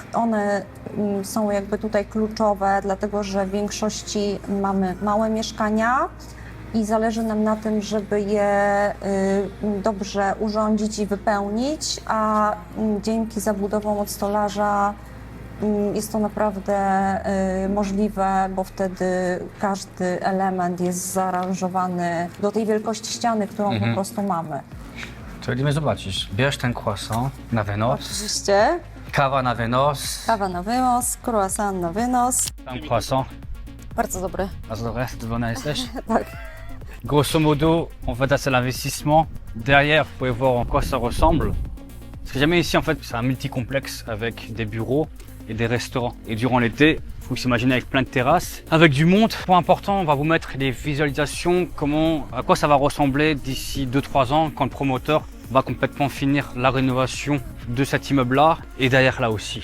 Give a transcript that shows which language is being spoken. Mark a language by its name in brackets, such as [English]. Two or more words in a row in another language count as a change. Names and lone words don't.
[Polish] One są jakby tutaj kluczowe, dlatego że w większości mamy małe mieszkania i zależy nam na tym, żeby je dobrze urządzić i wypełnić, a dzięki zabudowom od stolarza jest to naprawdę możliwe, bo wtedy każdy element jest zaaranżowany do tej wielkości ściany, którą po prostu mamy. To idziemy zobaczyć. Bierz ten croissant na wynos, Oczywiście kawa na wynos, kawa na wynos, croissant na wynos. tam croissant. Bardzo dobry. A co to jest? Zadowolona jesteś? Tak. [French] Grosso modo, en fait, c'est l'investissement. Derrière, vous pouvez voir en quoi ça ressemble. Parce que jamais ici, en fait, c'est un multi-complexe avec des bureaux et des restaurants. Et durant l'été, il faut s'imaginer avec plein de terrasses, avec du monde. Point important, on va vous mettre des visualisations, à quoi ça va ressembler d'ici 2-3 ans quand le promoteur va complètement finir la rénovation de cet immeuble-là et derrière là aussi.